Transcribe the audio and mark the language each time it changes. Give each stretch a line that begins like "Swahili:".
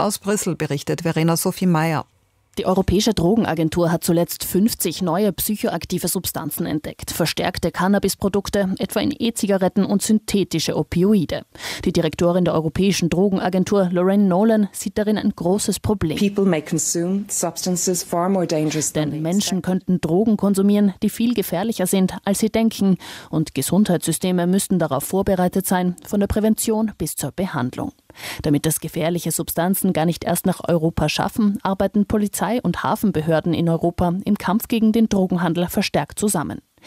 German: Aus Brüssel berichtet Verena Sophie Meyer. Die Europäische Drogenagentur hat zuletzt 50 neue psychoaktive Substanzen entdeckt. Verstärkte Cannabisprodukte, etwa in E-Zigaretten und synthetische Opioide. Die Direktorin der Europäischen Drogenagentur, Lorraine Nolan, sieht darin ein großes Problem.
English: People may consume substances far more dangerous than they expect.
German: Denn Menschen könnten Drogen konsumieren, die viel gefährlicher sind, als sie denken. Und Gesundheitssysteme müssten darauf vorbereitet sein, von der Prävention bis zur Behandlung. Damit das gefährliche Substanzen gar nicht erst nach Europa schaffen, arbeiten Polizei- und Hafenbehörden in Europa im Kampf gegen den Drogenhandel verstärkt zusammen.